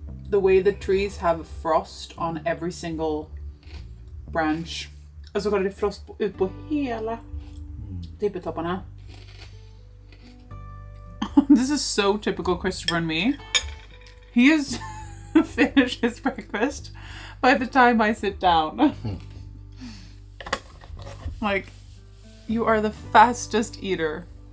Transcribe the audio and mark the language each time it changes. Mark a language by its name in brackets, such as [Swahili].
[English] The way the trees have frost on every single branch. [Swedish] Alltså kolla, det är frost ut på hela tippetopparna. [English] This is so typical Christopher and me. He has finished his breakfast by the time I sit down. Like, you are the fastest eater.